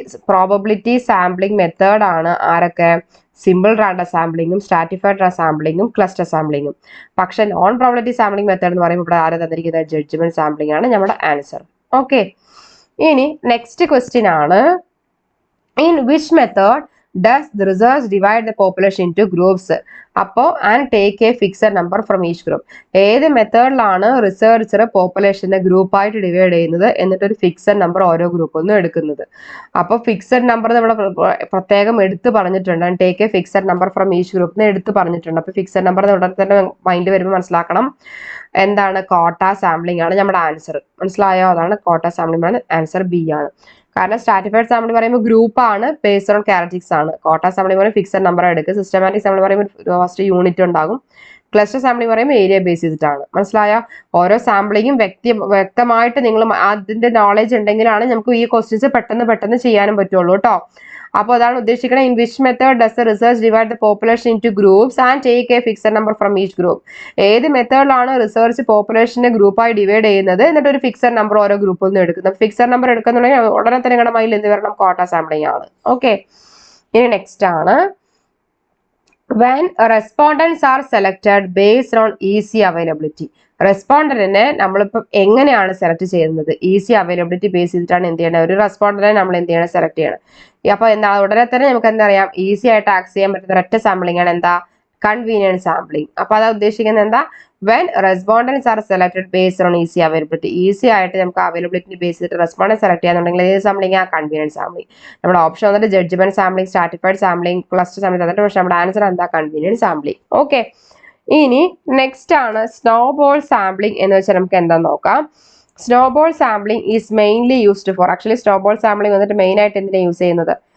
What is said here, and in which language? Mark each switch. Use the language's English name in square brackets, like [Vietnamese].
[Malayalam] Probability sampling method ആണ് ആരൊക്കെ? Simple random സാമ്പിളിംഗും stratified സാമ്പിളിംഗും cluster സാമ്പിളിംഗും. പക്ഷെ നോൺ പ്രോബബിലിറ്റി സാമ്പിളിംഗ് മെത്തേഡ് എന്ന് പറയുമ്പോൾ ഇവിടെ ആരെ തന്നിരിക്കുന്നത്? ജഡ്ജ്മെന്റ് സാമ്പിളിംഗ് ആണ് നമ്മുടെ ആൻസർ. ഓക്കെ, ഇനി നെക്സ്റ്റ് ക്വസ്റ്റ്യൻ ആണ് [English] in which method does the research divide the population into groups? അപ്പോൾ and take a fixed number from each group. [Malayalam] ഏത് മെത്തേഡിലാണ് റിസർച്ചർ പോപ്പുലേഷനെ ഗ്രൂപ്പായിട്ട് ഡിവൈഡ് ചെയ്യുന്നത് എന്നിട്ട് ഒരു ഫിക്സഡ് നമ്പർ ഓരോ ഗ്രൂപ്പിൽ നിന്നും എടുക്കുന്നത്? അപ്പോൾ ഫിക്സഡ് നമ്പർ നമ്മൾ പ്രത്യേകം എടുത്ത് പറഞ്ഞിട്ടുണ്ട്. [English] take a fixed number from each [Malayalam] ഗ്രൂപ്പിന് എടുത്ത് പറഞ്ഞിട്ടുണ്ട്. അപ്പോൾ ഫിക്സഡ് നമ്പർ ഉടനെ തന്നെ മൈൻഡ് വരുമ്പോൾ മനസ്സിലാക്കണം എന്താണ്? കോട്ട സാമ്പിളിംഗ് ആണ് നമ്മുടെ ആൻസർ. മനസ്സിലായോ? അതാണ് കോട്ട സാമ്പിളിംഗ് ആണ് ആൻസർ ബി ആണ്. കാരണം സ്ട്രാറ്റിഫൈഡ് സാമ്പിളിംഗ് പറയുമ്പോൾ ഗ്രൂപ്പ് ആണ്, ബേസ്ഡ് ഓൺ ക്യാരക്ടറിസ്റ്റിക്സ് ആണ്. കോട്ട സാമ്പിളിംഗ് പറയുമ്പോൾ ഫിക്സഡ് നമ്പർ എടുക്കുക. സിസ്റ്റമാറ്റിക് സാമ്പിളിംഗ് പറയുമ്പോൾ ഫസ്റ്റ് യൂണിറ്റ് ഉണ്ടാകും. ക്ലസ്റ്റർ സാമ്പിളിംഗ് പറയുമ്പോൾ ഏരിയ ബേസ് ചെയ്തിട്ടാണ്. മനസ്സിലായോ? ഓരോ സാമ്പിളിങ്ങും വ്യക്തമായിട്ട് നിങ്ങൾ അതിന്റെ നോളജ് ഉണ്ടെങ്കിലാണ് നമുക്ക് ഈ ക്വസ്റ്റ്യൻസ് പെട്ടെന്ന് ചെയ്യാനും പറ്റുള്ളൂ കേട്ടോ. അപ്പോൾ അതാണ് ഉദ്ദേശിക്കുന്നത്. [English] In which method does the research divide the population into groups and take a fixed number from each group. [Malayalam] ഏത് മെത്തേഡിലാണ് റിസർച്ച് പോപ്പുലേഷനെ ഗ്രൂപ്പായി ഡിവൈഡ് ചെയ്യുന്നത് എന്നിട്ട് ഒരു ഫിക്സഡ് നമ്പർ ഓരോ ഗ്രൂപ്പിൽ നിന്ന് എടുക്കുന്നത്? ഫിക്സഡ് നമ്പർ എടുക്കുന്നുണ്ടെങ്കിൽ ഉടനെ തന്നെ നിങ്ങളുടെ മൈൻഡിൽ എന്ത് വരണം? കോട്ട സാമ്പിളിംഗ് ആണ്. ഓക്കെ, ഇനി നെക്സ്റ്റ് ആണ് [English] when respondents are selected based on easy availability. [Malayalam] റെസ്പോണ്ടന്റിനെ നമ്മളിപ്പോൾ എങ്ങനെയാണ് സെലക്ട് ചെയ്യുന്നത്? ഈസി അവൈലബിലിറ്റി ബേസ് ചെയ്തിട്ടാണ് എന്ത് ചെയ്യണത്? ഒരു റെസ്പോണ്ടന്റിനെ നമ്മൾ എന്ത് ചെയ്യണം? സെലക്ട് ചെയ്യണം. അപ്പോൾ എന്താ ഉടനെ തന്നെ നമുക്ക് എന്താ അറിയാം? ഈസി ആയിട്ട് ആക്സസ് ചെയ്യാൻ പറ്റുന്ന ഒരൊറ്റ സാമ്പിളിംഗ് ആണ് എന്താ? Convenient sampling. അപ്പോൾ അത് ഉദ്ദേശിക്കുന്നത് എന്താ? [English] when respondents are selected based on easy availability. [Malayalam] Easy ആയിട്ട് നമുക്ക് അവൈലബിലിറ്റി ബേസ് ചെയ്തിട്ട് റെസ്പോണ്ടൻസ് സെലക്ട് ചെയ്യാന്നുണ്ടെങ്കിൽ ഏത് സാമ്പിളിംഗ്? ആ കൺവീനിയൻറ്റ് സാമ്പിളിംഗ്. നമ്മുടെ ഓപ്ഷൻ വന്നിട്ട് judgement sampling, stratified sampling, cluster sampling തന്നിട്ട് പക്ഷേ നമ്മുടെ ആൻസർ എന്താ? Convenient sampling. ഓക്കെ, ഇനി നെക്സ്റ്റ് ആണ് സ്നോബോൾ സാമ്പിളിംഗ് എന്ന് വെച്ചാൽ നമുക്ക് എന്താ നോക്കാം. Snowball sampling [English] is mainly used for, [Malayalam] actually snowball sampling വന്നിട്ട് മെയിൻ ആയിട്ട് എന്തിനാണ് യൂസ് ചെയ്യുന്നത്?